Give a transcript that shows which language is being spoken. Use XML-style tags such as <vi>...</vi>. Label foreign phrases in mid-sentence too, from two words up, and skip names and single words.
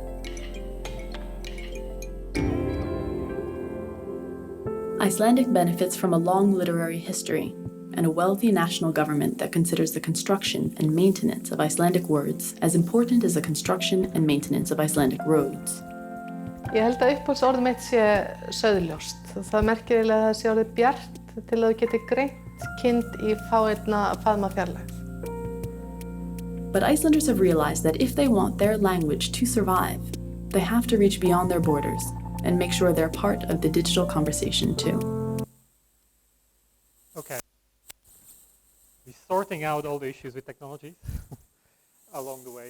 <en>Icelandic benefits from a long literary history and a wealthy national government that considers the construction and maintenance of Icelandic words as important as the construction and maintenance of Icelandic roads.</en> <is>Ég held að uppáhaldsorðið mitt sé sauðljóst. Það merkir eiginlega að það sé orðið bjart til að þú geti greint kind í fáeinna faðma fjarlægð.</is> <en>But Icelanders have realized that if they want their language to survive, they have to reach beyond their borders and make sure they're part of the digital conversation too. Okay. We're sorting out all the issues with technology along the way.</en>